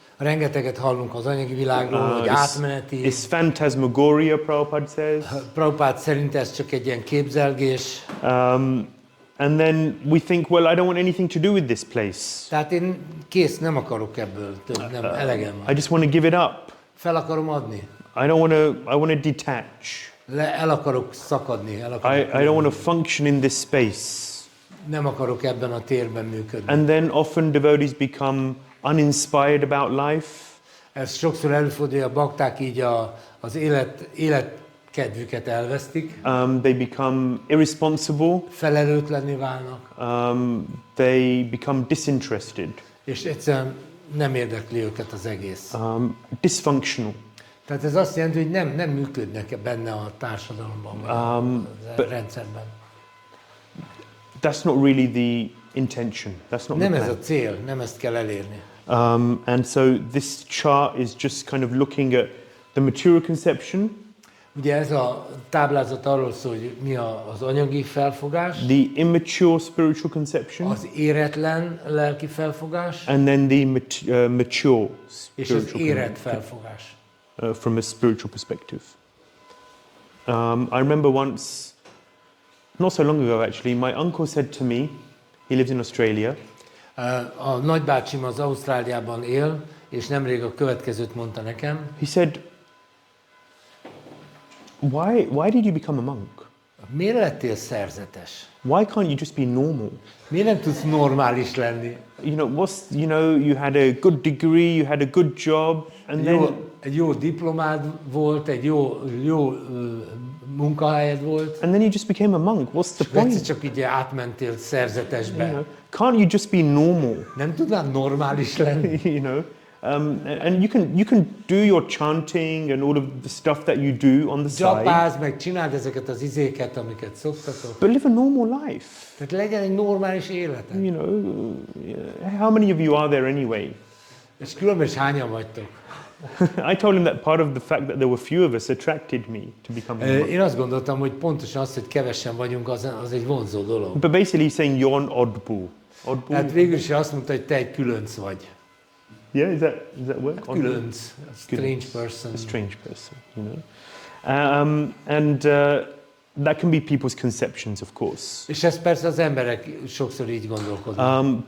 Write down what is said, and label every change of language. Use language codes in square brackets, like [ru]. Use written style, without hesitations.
[hu] Rengeteget hallunk az anyagi világról, hogy átmeneti. [en] It's phantasmagoria, Prabhupada says. [hu] Prabhupada szerint ez csak egy ilyen képzelgés. [en] And then we think, well, I don't want anything to do with this place. [hu] Tehát én kész, nem akarok ebből több, nem, elegem van. [en] I just want to give it up. [hu] Fel akarom adni. [en] I want to detach. [hu] El akarok szakadni. [en] I don't want to function in this space. [hu] Nem akarok ebben a térben működni. [en] And then often devotees become uninspired about life. [hu] Ez sokszor előfordul, hogy a bakták így az életkedvüket elvesztik. [en] They become irresponsible. [hu] Felelőtlenné válnak. [en] They become disinterested. [hu] És egyszerűen nem érdekli őket az egész. [en] Dysfunctional. [hu] Tehát ez azt jelenti, hogy nem működnek benne a társadalomban, vagy a rendszerben. [en] That's not really the intention. That's not [hu] Nem [en] the [hu] ez [en] plan. [hu] a cél, nem ezt kell elérni. [en] And so this chart is just kind of looking at the material conception, [hu] Ugye ez a táblázat arról szól, hogy mi az anyagi felfogás, [en] the immature spiritual conception, [hu] az éretlen lelki felfogás, [en] and then the mature [hu] és az [en] spiritual [hu] érett felfogás. [en] from a spiritual perspective. I remember once, not so long ago actually, my uncle said to me, he lives in Australia. [hu] A nagybácsim az Ausztráliában él, és nemrég a következőt mondta nekem. [en] He said, why did you become a monk? [hu] Miért lettél szerzetes? [en] Why can't you just be normal? [hu] Miért nem tudsz normális lenni? [en] You had a good degree, you had a good job, and then [hu] Egy jó diplomád volt, egy jó munkahelyed volt, [en] you just became a monk. What's the [hu] és egyszer [en] point? [hu] csak így átmentél szerzetesbe. [en] Can't you just be normal? [hu] Nem tudnál normális lenni? [en] And you can do your chanting and all of the stuff that you do on the side, [hu] Csapázd meg, csináld ezeket az izéket, amiket szoktatok. [en] but live a normal life. [hu] Tehát legyen egy normális életed. [en] How many of you are there anyway? [hu] És különben is hányan vagytok? [en] I told him that part of the fact that there were few of us attracted me to become a monk. [hu] Én azt gondoltam, hogy pontosan az, hogy kevesen vagyunk, az egy vonzó dolog. [en] But basically he's saying you're an oddball. Oddball? [hu] Hát végül is azt mondta, hogy te egy különc vagy. [en] Yeah, does that work? Különc, a strange person. A strange person, And that can be people's conceptions, of course. [hu] És ez persze az emberek sokszor így gondolkodnak.